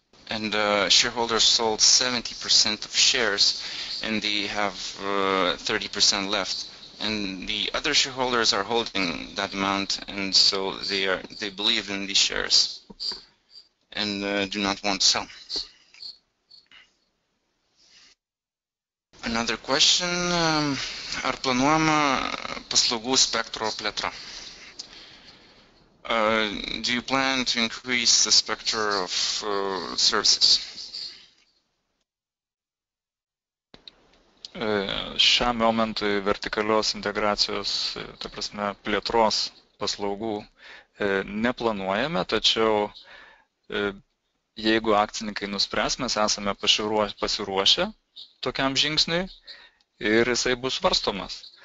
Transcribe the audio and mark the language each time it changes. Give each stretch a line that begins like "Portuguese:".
English: And shareholders sold 70% of shares, and they have 30% left. And the other shareholders are holding that amount, and so they believe in these shares and do not want to sell. Another question,
Lithuanian: ar planuojama paslaugų spektro plėtra?
English: Do you plan to increase the spectrum of services?
Lithuanian: Šiam momentui vertikalios integracijos, ta prasme, plėtros paslaugų neplanuojame, tačiau jeigu akcininkai nuspręs, mes esame pasiruošę tokiam žingsniui ir jisai bus svarstomas.